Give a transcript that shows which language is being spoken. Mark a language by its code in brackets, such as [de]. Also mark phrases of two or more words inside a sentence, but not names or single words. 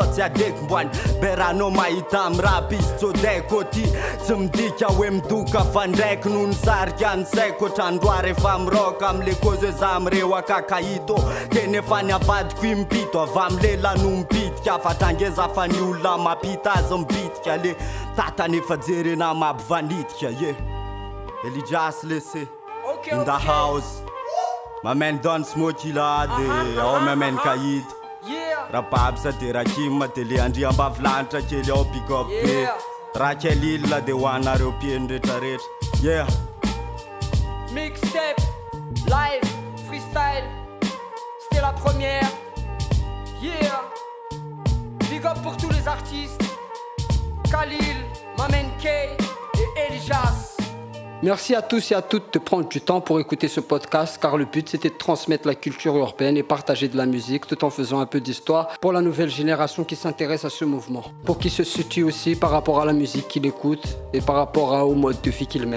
[mg] tsy adeko mboany beranao mahita amy rapy izy tsodeko ty tsy midika hoe midoka fa ndraiky no ny sarika ny saiko otrandroary efa miroka amle kozy za amireo akakahito teny efa ny avadiko impito avy amlela no mipitika fa trangeza fa ny olona mapita azy mibitika le tatany efa jerena mampivanitika ye Elijaz laissé [en] in the house my man [mg] Don Smoky là de ao [en] my man [mg] Kaid rapabsa de Rakim de Leandri ambavlantra kely ao [en] pick up [mg] be Rakelil là de wanareo pieny retraretra yeah [en] Mixtape live freestyle, [fr] c'était la première. [en] Yeah. Big up [fr] pour tous les artistes. Khalil, Mamen K et Elijas. Merci à tous et à toutes de prendre du temps pour écouter ce podcast, car le but c'était de transmettre la culture urbaine et partager de la musique tout en faisant un peu d'histoire pour la nouvelle génération qui s'intéresse à ce mouvement, pour qu'ils se situent aussi par rapport à la musique qu'ils écoutent et par rapport au mode de vie qu'ils mènent.